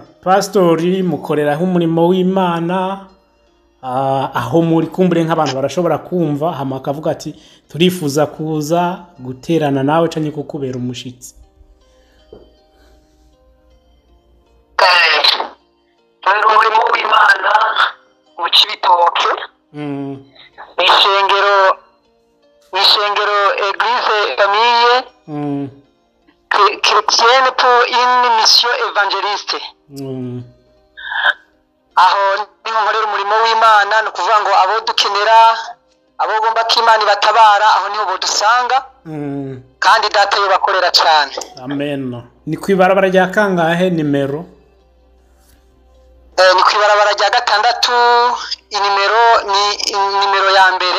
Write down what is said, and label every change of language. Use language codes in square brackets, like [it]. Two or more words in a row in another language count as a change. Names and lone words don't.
[rn] Pastori mukoreraho umurimo w'Imana, aho muri kumbure nk'abantu barashobora kumva hama akavuga ati turifuza kuza guterana nawe canke kukubera umushitsi. Umurimo w'Imana mu Cibitoke, ishengero Église Famille chrétienne pour une mission évangéliste. Aho niho nkorera umurimo w'Imana, no kuvuga ngo abo dukenera, abo gomba ko Imana ibatabara, aho niho bodusanga. Kandi data yo bakorera cyane. Amen. Ni kwibarabara rya kangahe nimero? Ni kwibarabara rya 6, inimero ya mbere.